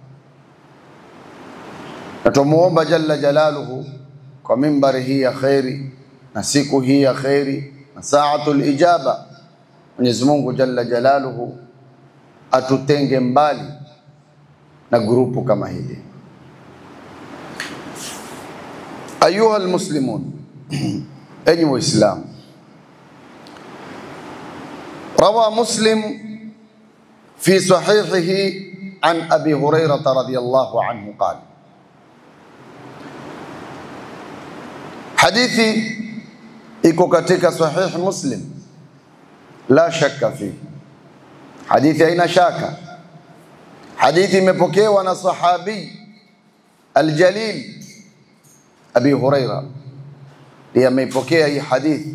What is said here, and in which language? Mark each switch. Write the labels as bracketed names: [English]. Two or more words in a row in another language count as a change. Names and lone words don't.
[Swahili] Na tumuomba [Arabic] جل جلاله [Swahili] kwa mimbari hii ya khairi na siku hii ya khairi na [Arabic] ساعة الإجابة, [Swahili] Mwenyezi Mungu [Arabic] جل جلاله [Swahili] atutenge mbali na grupu kama hili. [Arabic] أيها المسلمون, [Swahili] enyi Waislamu, [Arabic] روى مسلم في صحيحه عن أبي هريرة رضي الله عنه قال: حديثي [Swahili] iko katika sahih Muslim, [Arabic] لا شك في الحديث, [Swahili] haina shaka. Hadithi imepokewa na [Arabic] الصحابي الجليل [Swahili] Abi Huraira, ndiye ameipokea hii hadithi.